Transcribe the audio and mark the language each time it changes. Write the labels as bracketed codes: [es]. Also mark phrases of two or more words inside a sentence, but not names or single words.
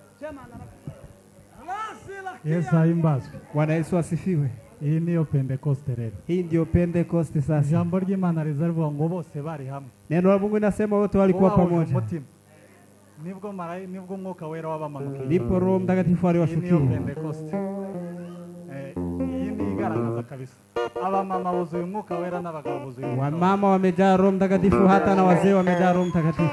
[rw] Yesu aimbazwe. [sw] Bwana Yesu asifiwe. Hii niyo Pentecoste rero. Hii ndio Pentecoste sasa. [rw] Jambo ry'Imana rizavuga ngo bose bari hamwe. [sw] Neno la Mungu linasema wote walikuwa pamoja. [rw] Nibwo mwuka wera wabamanukiye. [sw] Ndipo Roho Mtakatifu aliwashukia. [rw] Niyo Pentecoste. Hii ni igaragaza kabisa. Abamama buzuye umwuka wera n'abagabo buzuye. [sw] Wamama wamejaa Roho Mtakatifu, hata na wazee wamejaa Roho Mtakatifu.